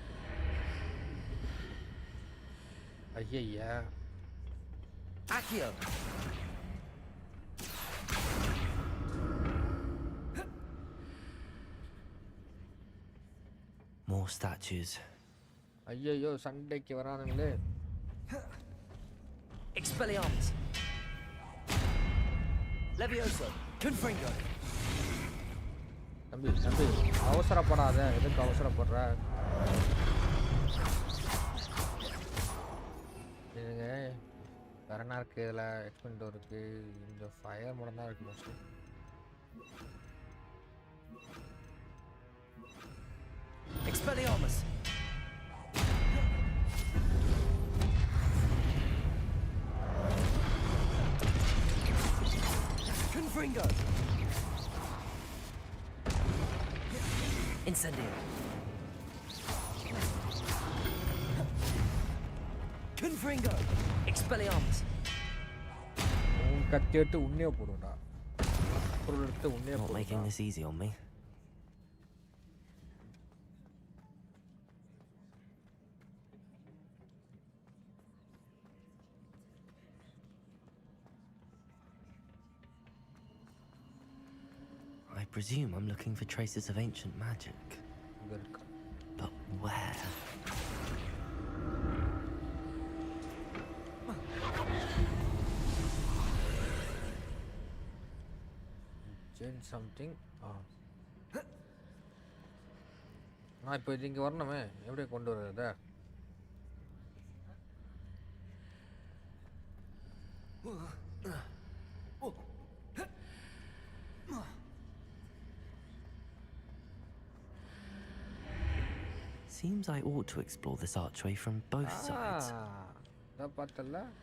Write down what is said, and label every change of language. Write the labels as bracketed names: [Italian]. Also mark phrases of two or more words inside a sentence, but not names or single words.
[Tamil] ஐயா. [English] Accio. More statues. [Tamil] ஐயோ சண்டைக்கு வரானுங்களே. [English] Expelliarmus. Levioso. Confringo. [Tamil] தம்பி அவசரப்படாத. எதுக்கு அவசரப்படுற? இதுங்க வேற என்ன இருக்குது இதில்? எக்ஸ்பெண்டோ இருக்குது, இந்த ஃபயர் மட்டும் தான் இருக்குது மோஸ்ட்லி. [English] Expelliarmus! Confringo! Incendio! Confringo! Expelliarmus! [Tamil] உன் கத்தி எடுத்து உன்னே போடுடா. பொருள் எடுத்து உன்னே [English] Not making this easy on me. I presume I'm looking for traces of ancient magic. But where? Change something. [Tamil] நான் இப்போ இங்கே வரணுமே, எப்படி கொண்டு வர்றத? [English] Seems I ought to explore this archway from both sides. [Tamil] இதான் பார்த்தல.